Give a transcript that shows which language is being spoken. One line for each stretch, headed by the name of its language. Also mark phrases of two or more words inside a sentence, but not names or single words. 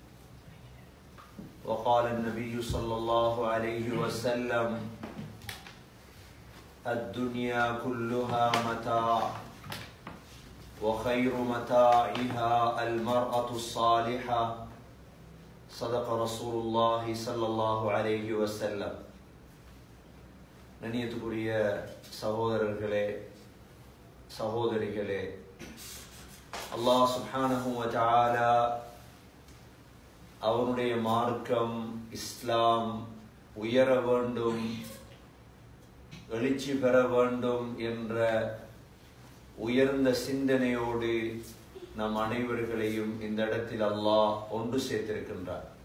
Arabic: وقال النبي صلى الله عليه وسلم الدنيا كلها متاع وخير متاعها المرأة الصالحة صدق رسول الله صلى الله عليه وسلم.
Tamil: நனியத்துக்குரிய சகோதரர்களே சகோதரிகளே,
Arabic: الله سبحانه وتعالى
Tamil: அவனுடைய மார்க்கம் இஸ்லாம் உயர வேண்டும், எழுச்சி பெற வேண்டும் என்ற உயர்ந்த சிந்தனையோடு நம் அனைவர்களையும் இந்த இடத்தில் அல்லாஹ் ஒன்று சேர்த்திருக்கின்றார்.